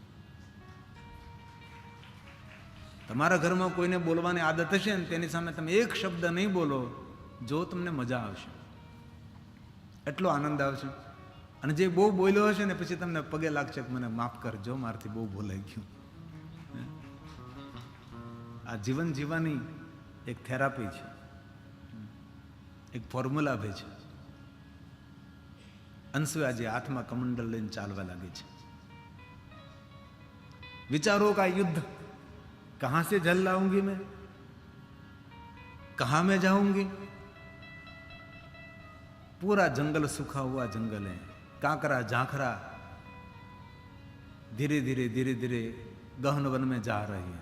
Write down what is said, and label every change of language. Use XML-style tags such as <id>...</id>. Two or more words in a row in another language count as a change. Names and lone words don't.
<gu>તમારા ઘરમાં કોઈને બોલવાની આદત હશે ને તેની સામે તમે એક શબ્દ નહીં બોલો, જો તમને મજા આવશે, એટલો આનંદ આવશે। અને જે બહુ બોલ્યો હશે ને પછી તમને પગે લાગશે કે મને માફ કરજો, મારાથી બહુ બોલાઈ ગયું। આ જીવન જીવવાની એક થેરાપી છે, એક ફોર્મ્યુલા ભે છે। अंशुयाजी हाथમાં कमंडल લઈને ચાલવા લાગે છે।</gu> <hi>विचारों का युद्ध, कहां से जल लाऊंगी मैं, कहां मैं जाऊंगी। पूरा जंगल सूखा हुआ जंगल है, कांकरा झांखरा धीरे धीरे धीरे धीरे गहन वन में जा रही है।</hi>